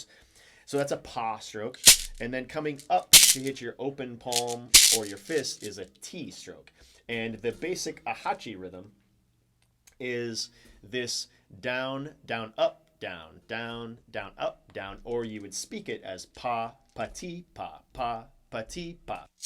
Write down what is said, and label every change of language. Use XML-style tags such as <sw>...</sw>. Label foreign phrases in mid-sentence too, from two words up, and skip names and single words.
<en>So that's a pa stroke. And then coming up to hit your open palm or your fist is a T stroke. And the basic ahachi rhythm is this down, down, up, down, down, down, up, down, or you would speak it as pa, pa, ti, pa, pa, pa, ti, pa.</en>